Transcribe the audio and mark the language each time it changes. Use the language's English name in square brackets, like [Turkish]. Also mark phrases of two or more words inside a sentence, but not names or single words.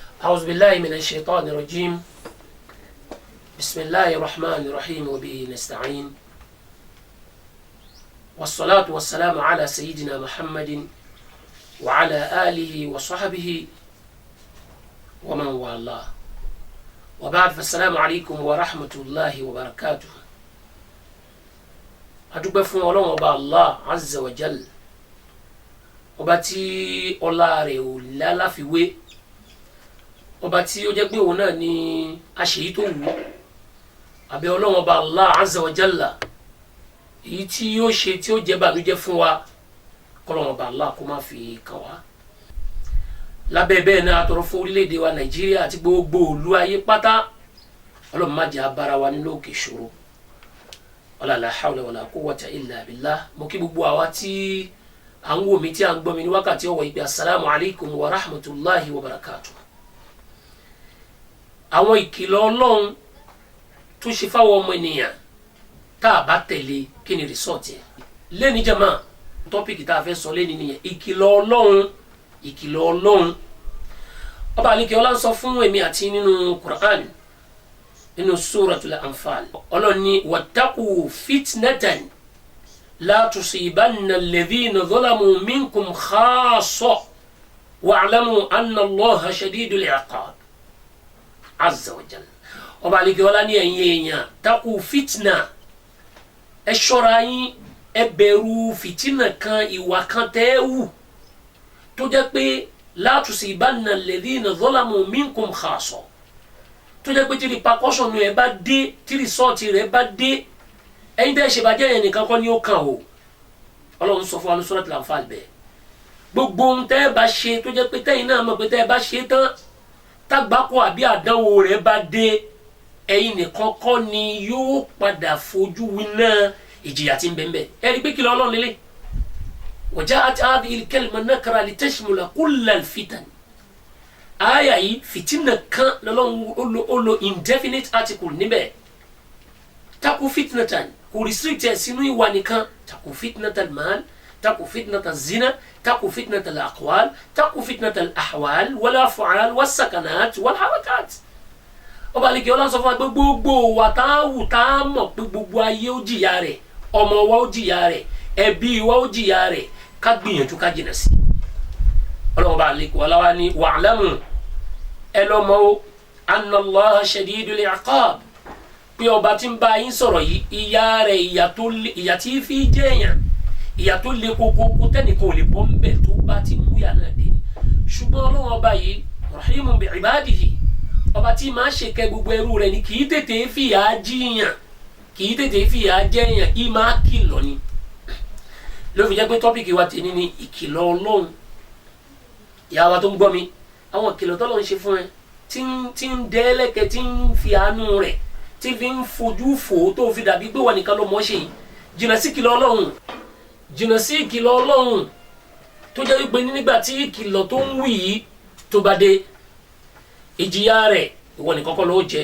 [Arabic] أعوذ بالله من الشيطان الرجيم بسم الله الرحمن الرحيم وبه نستعين والصلاة والسلام على سيدنا محمد وعلى آله وصحبه ومن والاه وبعد فالسلام عليكم ورحمة الله وبركاته. [Yoruba] adúpẹ́ fún Ọlọ́run ọba [Arabic] الله عز وجل, [Yoruba] ọba tí ọlá rẹ̀ ò lálàfiwé, ọba tí ó jẹ́ pé òun náà ni aṣèyí tó wù abẹ́ Ọlọ́run ọba [Arabic] الله عز وجل, [Yoruba] èyí tí ó ṣe tí ó jẹ́ bànújẹ́ fún wa k'Ọlọ́run ọba Allah kó má fi kàn wá. Lábẹ́ bẹ́ẹ̀ náà a tọrọ fún orílẹ̀-èdè wa Nàìjíríà àti gbogbo ìlú ayé pátá, Ọlọ́run má jẹ́ abára wa nínú òkè ìṣòro. [Arabic] ولا حول ولا قوة إلا بالله. [Yoruba] Mo kí gbogbo àwa tí à ń wò mí tí à ń gbọ́ mi ní wákàtí ọ̀wọ̀ ìpè [Arabic] السلام عليكم ورحمة الله وبركاته. [Yoruba] Àwọn ìkìlọ̀ Ọlọ́run tó ṣe fáwọn ọmọ ènìyàn tá a bá tẹ̀lé kí ni rìsọ́ọ̀tì ẹ̀. Lẹ́ni jàmá tọ́pìkì tá a fẹ́ sọ lẹ́ni nìyẹn, ìkìlọ̀ Ọlọ́run, ìkìlọ̀ Ọlọ́run. Ọba àlekè ọlá ń sọ fún èmi àti nínú Qur'an, nínú suratul Anfal. Ọlọ́run ní [Arabic] واتقوا فتنة لا تصيبن الذين ظلموا منكم خاصة واعلموا أن الله شديد العقاب عز وجل. [Yoruba] Ọba àlekè ọlá ní ẹ̀yin èèyàn, [Arabic] اتقوا فتنة, [Yoruba] ẹ ṣọ́ra yín, ẹ bẹ̀rù fìtínà kan, ìwà kan tẹ́ wù tó jẹ́ pé [Arabic] لا تصيبن الذين ظلموا منكم خاصة, [Yoruba] tó jẹ́ pé tí repercussion rẹ̀ bá dé, tí result rẹ̀ bá dé, ẹ̀yin tẹ́ ṣe bàjẹ́ yẹn nìkan kọ́ ni ó kàn o. Ọlọ́run sọ fún wa ní Suratul Anfal bẹ́ẹ̀. Gbogbo ohun tẹ́ ẹ bá ṣe tó jẹ́ pé tẹ́yin náà mọ̀ pé tẹ́ ẹ bá ṣe tán tágbákò àbí àdánwò rẹ̀ bá dé, ẹ̀yin nìkan kọ́ ni yóò padà fojú winá ìjìyà tí ń bẹ ńbẹ̀. Ẹ rí pé kí Ọlọ́run lélẹ̀. [Arabic] وجاءت هذه الكلمة نكرة لتشمل كل الفتن. [Yoruba] Aya yìí fìtínà kan lọ́lọ́run ó lo [English] indefinite article [Yoruba] níbẹ̀. [Arabic] اتقوا فتنة [Yoruba] kò restrict ẹ̀ sínú ìwà nìkan. [Arabic] اتقوا فتنة المال اتقوا فتنة الزنا اتقوا فتنة الأقوال اتقوا فتنة الأحوال والأفعال والسكنات والحركات. [Yoruba] Ọba àlekè ọlá sọ fún wa pé gbogbo wa tá a wù tá a mọ̀ pé gbogbo ayé ó jìyà rẹ̀, ọmọ wa ó jìyà rẹ̀, ẹbí wa ó jìyà rẹ̀, ká gbìyànjú ká jìnà sí. Ọlọ́run bá àlekè ọlá wa ní wa'lamu, ẹ lọ mọ̀ o, [Arabic] أن الله شديد العقاب, [Yoruba] pé ọba tí ń bá yín sọ̀rọ̀ yìí, ìyà rẹ̀, ìyà tí fi jẹ́ èèyàn, ìyà tó le kókó tẹ́nìkan ò lè bọ́ ń bẹ̀ tó bá ti mú ìyà náà dé. Ṣùgbọ́n Ọlọ́run ọba yìí [Arabic] رحيم بعباده, [Yoruba] ọba tí máa ṣe kẹ́ gbogbo ẹrú rẹ̀ ni, kì í tètè fìyà jíyàn, kì í tètè fìyà jẹ́yàn, í máa kìlọ̀ ni. Ló fi jẹ́ pé tọ́pìkì wa tèmi ni ìkìlọ̀ Ọlọ́run. Ìyá wa tó ń gbọ́ mi, àwọn ìkìlọ̀ tọ́lọ́run ṣe fún ẹ tí ń dẹ́lẹ́kẹ̀, tí ń fi àánú rẹ̀, tí fi ń fojú fò tó fi dàbí pé wọ́n nìkan ló mọ̀ ṣe yìí, jìnnà sí ìkìlọ̀ Ọlọ́run, jìnnà sí ìkìlọ̀ Ọlọ́run tó jẹ́ wípé nígbà tí ìkìlọ̀ tó ń wí yìí tó bá dé, ìjìyà rẹ̀ ìwọ nìkan kọ́ ló jẹ.